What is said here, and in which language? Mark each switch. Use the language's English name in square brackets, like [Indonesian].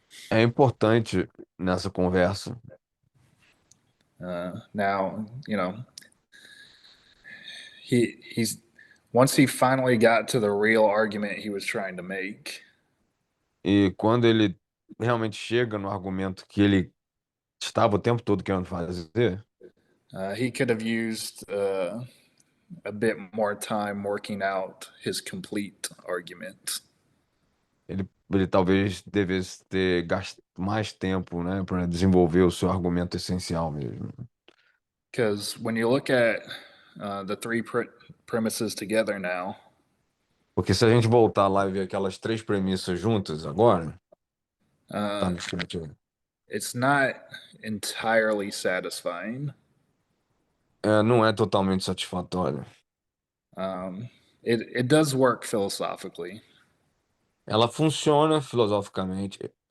[Portuguese] É importante nessa conversa. [English] Now, he's once he finally got to the real argument he was trying to make, [Portuguese] E quando ele realmente chega no argumento que ele estava o tempo todo querendo fazer, [English] he could have used a bit more time working out his complete argument. [Portuguese] ele talvez devesse ter gasto mais tempo, né, para desenvolver o seu argumento essencial mesmo. [English] Because when you look at the three premises together now, [Portuguese] Porque se a gente voltar lá e ver aquelas três premissas juntas agora, tá uh, no script aí. [English] it's not entirely satisfying. [Portuguese] Não é totalmente satisfatório. [English] It does work philosophically, [Portuguese] Ela funciona filosoficamente,